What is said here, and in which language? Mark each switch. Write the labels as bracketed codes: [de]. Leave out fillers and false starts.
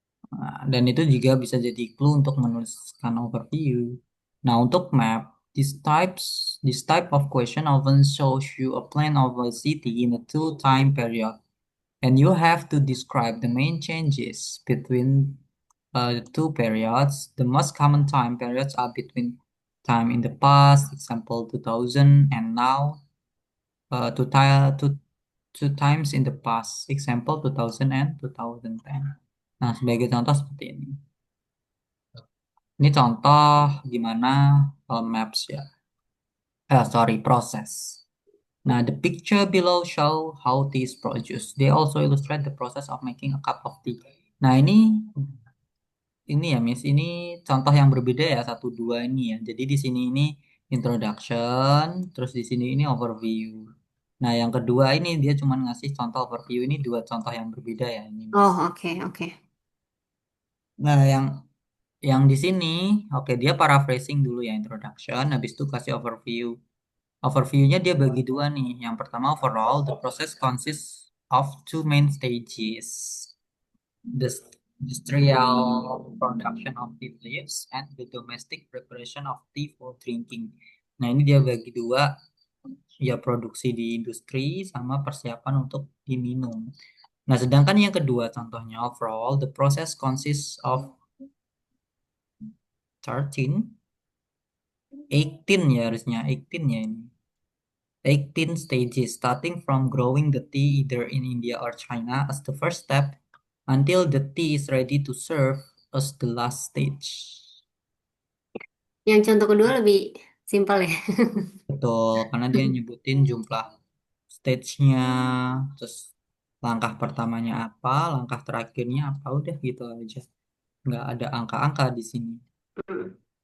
[id] Nah, dan itu juga bisa jadi clue untuk menuliskan overview. Nah, untuk map, [en] this type of question often shows you a plan of a city in a two time period, and you have to describe the main changes between the two periods. The most common time periods are between time in the past, example 2000, and now, two times in the past, example 2000 and 2010. [id] Nah, sebagai contoh seperti ini. Ini contoh gimana maps ya. Sorry, proses. [en] Now, the picture below show how tea is produced. They also illustrate the process of making a cup of tea. [id] Nah, ini ya, Miss. Ini contoh yang berbeda ya, satu dua ini ya. Jadi di sini ini introduction, terus di sini ini overview. Nah, yang kedua ini dia cuma ngasih contoh overview. Ini dua contoh yang berbeda ya, ini, Miss. Oh, oke, oke. Nah, yang di sini, oke, dia paraphrasing dulu ya, introduction, habis itu kasih overview. Overview-nya dia bagi dua nih. Yang pertama, [en] overall, the process consists of two main stages. The industrial production of tea leaves and the domestic preparation of tea for drinking. [id] Nah, ini dia bagi dua, ya produksi di industri sama persiapan untuk diminum. Nah, sedangkan yang kedua contohnya [en] overall, the process consists of [id] 13, 18 ya harusnya, 18 ya ini. [en] 18 stages starting from growing the tea either in India or China as the first step until the tea is ready to serve as the last stage. [id] Yang contoh kedua lebih Simpel ya. Betul, karena dia nyebutin jumlah stage-nya, terus langkah pertamanya apa, langkah terakhirnya apa, udah gitu aja. Nggak ada angka-angka di sini, Mm.